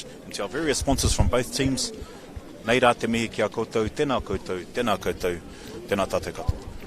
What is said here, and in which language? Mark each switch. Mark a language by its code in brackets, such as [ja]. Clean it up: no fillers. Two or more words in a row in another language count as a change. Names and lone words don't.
[en] And to our various sponsors from both teams, [mi] nei rā te mihi ki a koutou, tēnā koutou, tēnā koutou, tēnā tātou katoa.